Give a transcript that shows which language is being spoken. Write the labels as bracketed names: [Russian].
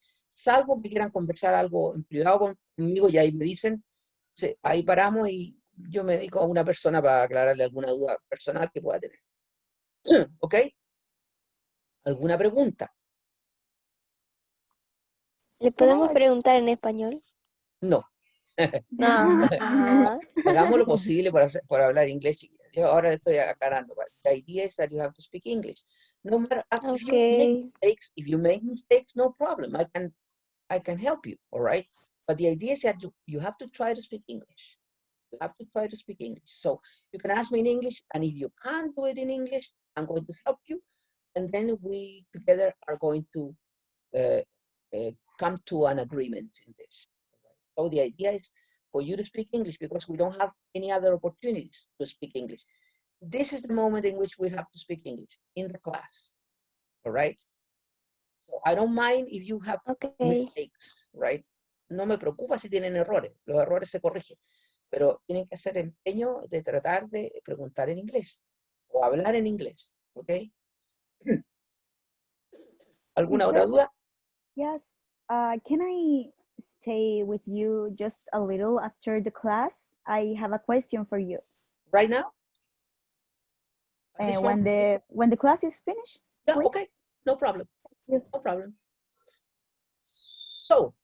[Spanish] Salvo que quieran conversar algo en privado conmigo y ahí me dicen, ahí paramos y yo me dedico a una persona para aclararle alguna duda personal que pueda tener. ¿Ok? ¿Alguna pregunta? ¿Le podemos preguntar en español? No. No. Hagamos lo posible por hablar inglés. Yo ahora estoy aclarando. [English] The idea is that you have to speak English. No matter if you make mistakes, no problem. I can help you, all right? But the idea is that you have to try to speak English. You have to try to speak English. So you can ask me in English, and if you can't do it in English, I'm going to help you, and then we together are going to come to an agreement in this. So the idea is for you to speak English because we don't have any other opportunities to speak English. This is the moment in which we have to speak English in the class, all right? So I don't mind if you have mistakes, right? [Spanish] No me preocupa si tienen errores, los errores se corrigen, pero tienen que hacer empeño de tratar de preguntar en inglés o hablar en inglés, ¿ok? ¿Alguna otra duda? [English] Yes. Can I stay with you just a little after the class? I have a question for you. Right now? When the class is finished? Yeah, please? okay. No problem. No problem. So,